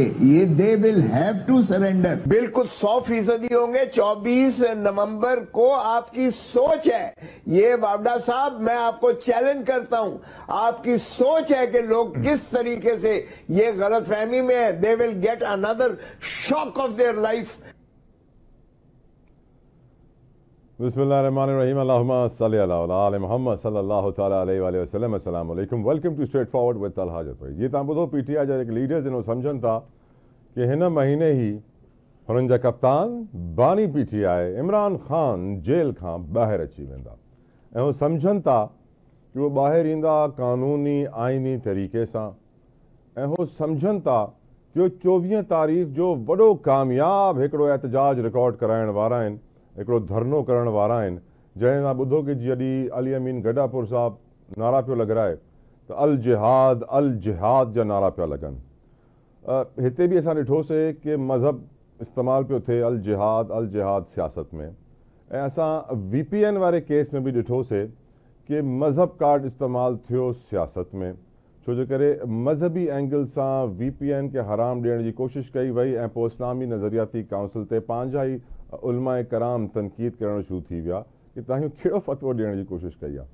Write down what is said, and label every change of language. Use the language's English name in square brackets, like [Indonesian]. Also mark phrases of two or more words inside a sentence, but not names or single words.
[English] ये they will have to surrender. [Urdu] بالکل 100% ہوں گے. 24 نومبر کو آپ کی سوچ ہے یہ باوڑا صاحب، میں آپ کو چیلنج کرتا ہوں، آپ کی سوچ ہے کہ لوگ کس طریقے سے یہ غلط فہمی میں ہے. [English] They will get another shock of their life. [Arabic] بسم الله الرحمن الرحيم، اللهم صل على آل محمد صلى الله تعالى عليه وسلم. السلام عليكم, [English] Welcome to Straight Forward with तल हाजत भाई। [Sindhi] ये तव्हां ॿुधो पीटीआई जा जेके लीडर्स आहिनि सम्झनि था कि हिन महीने ही हुननि जा कप्तान बानी पीटीआई इमरान खान जेल खां ॿाहिरि अची वेंदा ऐं हू सम्झनि था कि वो ॿाहिरि ईंदा कानूनी आइनी तरीक़े सां ऐं हू सम्झनि था कि वो 24 तारीख़ जो वॾो कामयाब हिकिड़ो एहतजाज रिकॉर्ड कराइण वारा आहिनि, हिकिड़ो धरनो करण वारा आहिनि, जंहिं तव्हां ॿुधो कि जॾहिं अली अमीन गडापुर साहिबु नारा पियो लॻाए त अल जिहाद जा नारा पिया लॻनि। हिते बि असां ॾिठोसीं कि मज़हब इस्तेमालु पियो थिए अल जिहाद सियासत में, ऐं असां VPN वारे केस में बि ॾिठोसीं कि मज़हब कार्ड इस्तेमालु थियो सियासत में, छो जे करे मज़हबी एंगल सां VPN खे हराम ॾियण जी कोशिशि कई वई ऐं पोइ इस्लामी नज़रियाती काउंसिल ते पंहिंजा ई उलमाए कराम तनक़ीद करणु शुरू थी विया कि तव्हां कहिड़ो फ़तवो ॾियण जी कोशिशि कई आहे।